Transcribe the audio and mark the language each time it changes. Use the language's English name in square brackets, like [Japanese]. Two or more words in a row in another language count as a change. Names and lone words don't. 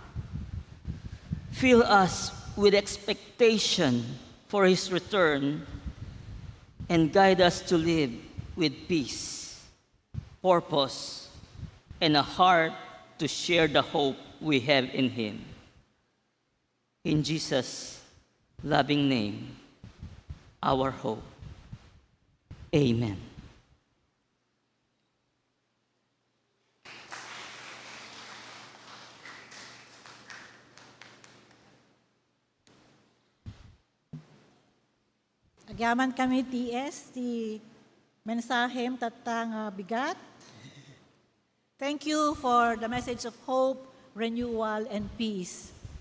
[English] Fill us with expectation for his return and guide us to live with peace, purpose, and a heart to share the hope we have in him. In Jesus' loving name, our hope. Amen. [Iloko] Agyaman kami TS, ti mensahem tatang bigat. [English] Thank you for the message of hope, renewal, and peace.